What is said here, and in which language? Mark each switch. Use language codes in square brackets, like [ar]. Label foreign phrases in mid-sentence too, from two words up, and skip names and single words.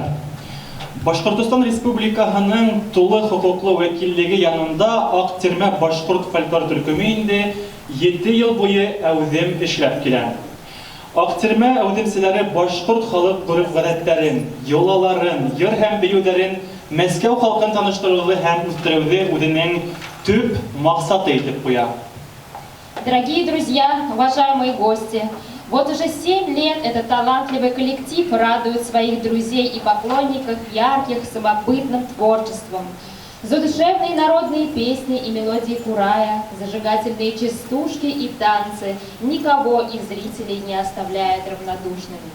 [tt] Башкортстан Республикасының тулы хокуклы вәкиллеге янында Актирме башкорт фольклор төркеме инде 7 ел буе әүдем эшләп килә. Актирме әүдемчеләре башкорт халык гореф-гадәтләрен, йолаларын, йыр һәм биюләрен Мәскәү халкын таныштыруны һәм үстерүне үзенең төп максаты итеп куя. [ru] Дорогие друзья, уважаемые гости, вот уже 7 лет этот талантливый коллектив радует своих друзей и поклонников ярких, самобытным творчеством. Задушевные народные песни и мелодии курая, зажигательные частушки и танцы никого из зрителей не оставляют равнодушными.